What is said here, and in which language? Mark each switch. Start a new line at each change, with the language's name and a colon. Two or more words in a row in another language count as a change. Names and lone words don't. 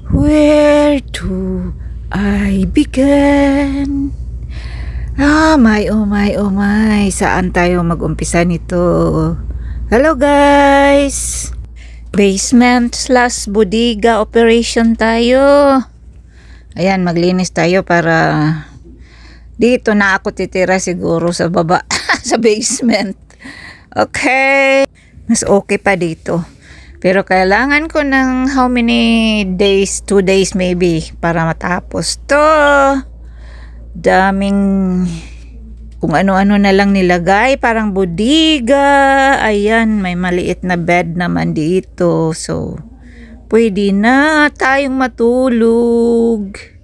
English: Where do I begin? Oh my, oh my.
Filipino: Saan tayo mag-umpisa nito?
English: Hello guys! Basement slash
Filipino: bodega operation tayo. Ayan, maglinis tayo para dito na ako titira siguro sa baba, sa basement. Okay. Mas okay pa dito. Pero kailangan ko ng
English: how many days? 2 days maybe
Filipino: para matapos to. Daming kung ano-ano na lang nilagay. Parang bodega. Ayan, may maliit na bed naman dito. So, pwede na tayong matulog.